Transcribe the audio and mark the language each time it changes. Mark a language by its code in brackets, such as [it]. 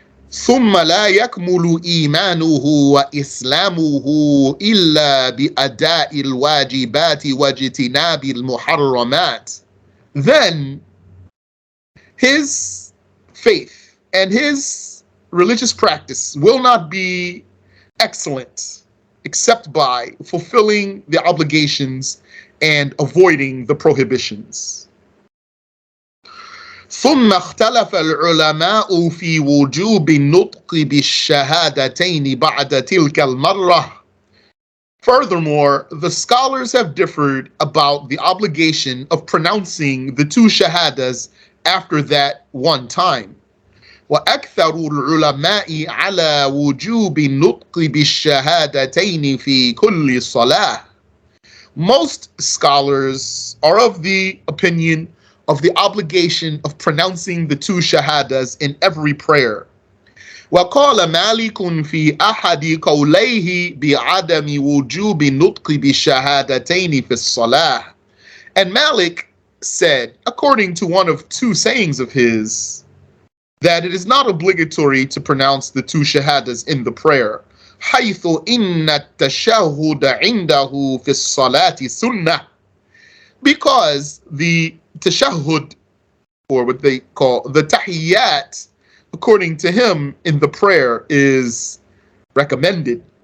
[ar] ثُمَّ لَا يَكْمُلُ إِيمَانُهُ وَإِسْلَامُهُ إِلَّا بِأَدَاءِ الْوَاجِبَاتِ وَاجْتِنَابِ الْمُحَرَّمَاتِ, [en] then his faith and his religious practice will not be excellent except by fulfilling the obligations and avoiding the prohibitions. [ar] ثم اختلف العلماء في وجوب النطق بالشهادتين بعد تلك المرة. [en] Furthermore, the scholars have differed about the obligation of pronouncing the two shahadas after that one time. [ar] وأكثر العلماء على وجوب النطق بالشهادتين في كل صلاة. [en] Most scholars are of the opinion of the obligation of pronouncing the two shahadas in every prayer. [ar] وقال مالك في أحد قوليه بعدم وجوب النطق بالشهادتين في الصلاة. [en] And Malik said, according to one of two sayings of his, that it is not obligatory to pronounce the two shahadas in the prayer. [ar] حيث إن التشهد عنده في الصلاة سنة, [en] because the tashahhud, or what they call the tahiyyat, according to him in the prayer is recommended.